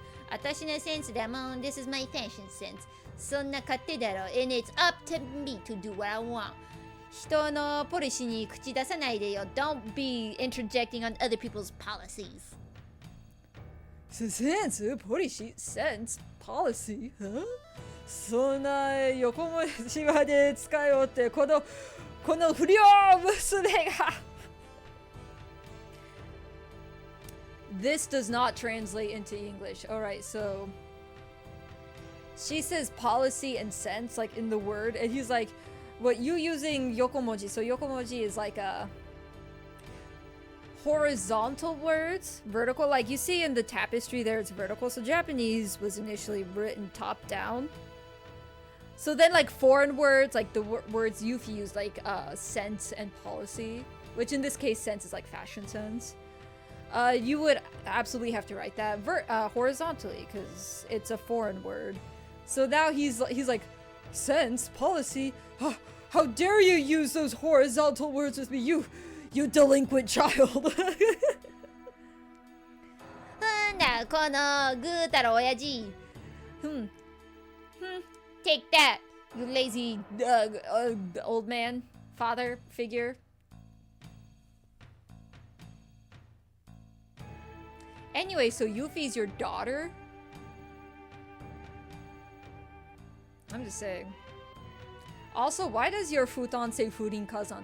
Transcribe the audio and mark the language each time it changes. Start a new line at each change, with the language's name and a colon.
Japanese: 私のセンスだもん
English: This is my fashion sense
Japanese: そんな勝手だろ
English: And it's up to me to do what I want
Japanese: 人のポリシーに口出さないでよ
English: Don't be interjecting on other people's policies センスポリシーセンス policy? Huh?
Japanese: そんな横文字まで使いよってこの不良娘が
English: This does not translate into English. Alright, so she says policy and sense like in the word and he's like what you using yokomoji so yokomoji is like a horizontal words vertical like you see in the tapestry there it's vertical so Japanese was initially written top down so then like foreign words like the words you've used like sense and policy which in this case sense is like fashion sense you would absolutely have to write that horizontally because it's a foreign word so now he's like sense policy how dare you use those horizontal words with me you delinquent child
Japanese: だこのぐーたら親父
English: Take that you lazy old man father figure Anyway, so Yuffie's your daughter? I'm just saying. Also, why does your futon say Furin Kazan?